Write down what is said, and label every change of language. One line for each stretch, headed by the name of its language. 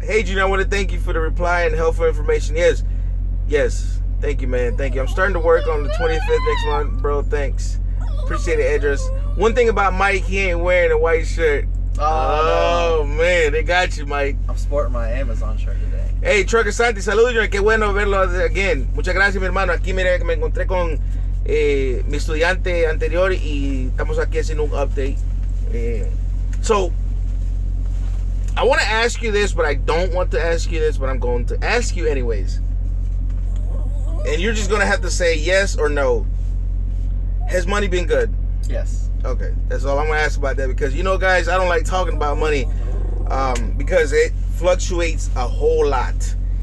English: Hey, Junior, I want to thank you for the reply and helpful information. Yes. Thank you, man. Thank you. I'm starting to work on the 25th next month, bro. Thanks. Appreciate the address. One thing about Mike, he ain't wearing a white shirt. Oh, no. Man, they got you, Mike. I'm sporting my Amazon shirt today.
Spanish: Hey, Trucker Santi, saludos, Junior. Qué bueno verlo again. Muchas gracias, mi hermano. Aquí, mira, que me encontré con mi estudiante anterior y estamos aquí haciendo un update.
English: So, I want to ask you this, but I don't want to ask you this, but I'm going to ask you anyways. And you're just going to have to say yes or no. Has money been good? Yes. Okay, that's all I'm going to ask about that because, you know, guys, I don't like talking about money because it fluctuates a whole lot.